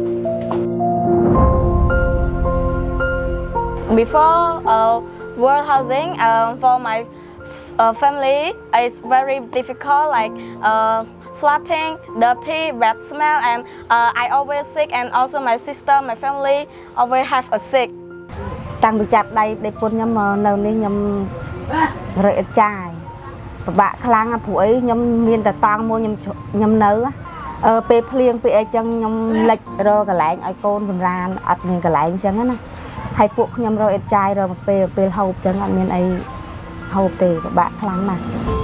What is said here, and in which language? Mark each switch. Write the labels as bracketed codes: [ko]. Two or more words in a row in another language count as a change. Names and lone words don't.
[en] Before world housing for my family, it's very difficult, like flooding, dirty, bad smell, and I always sick, and also my sister, my family always have a sick. [km] តាំងពីចាប់ដៃដេកពុនខ្ញុំនៅនេះខ្ញុំរកចាយពិបាកខ្លាំងព្រោះអីខ្ញុំមានតែតង់មួយខ្ញុំនៅពេលភ្លៀងពេលអីចឹងខ្ញុំលិចរកកន្លែងឲ្យកូនសម្រានអត់មានកន្លែងចឹងណាហើយពួកខ្ញុំរកចាយរកពេលហូបចឹងអត់មានអីហូបទេពិបាកខ្លាំងណាស់